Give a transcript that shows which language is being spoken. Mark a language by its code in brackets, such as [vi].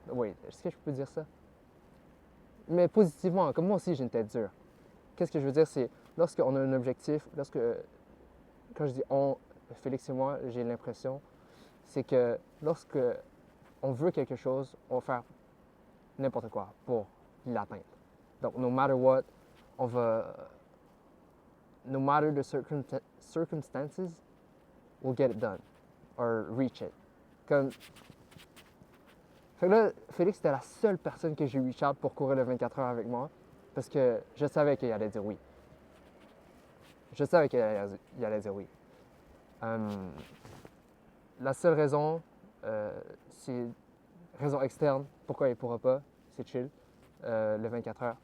[fr] Oui, est-ce que je peux dire ça? Mais positivement, comme moi aussi j'ai une tête dure. Qu'est-ce que je veux dire, c'est lorsqu'on a un objectif, quand je dis on, Félix et moi, j'ai l'impression, c'est que lorsque on veut quelque chose, on va faire n'importe quoi pour l'atteindre. [en] Donc, no matter what, no matter the circumstances, we'll get it done, or reach it. [fr] Fait que là, Félix était la seule personne que j'ai reach out pour courir le 24 heures avec moi, parce que je savais qu'il allait dire oui. Je savais qu'il allait dire oui. La seule raison, c'est raison externe, pourquoi il ne pourra pas, c'est chill, le 24 heures.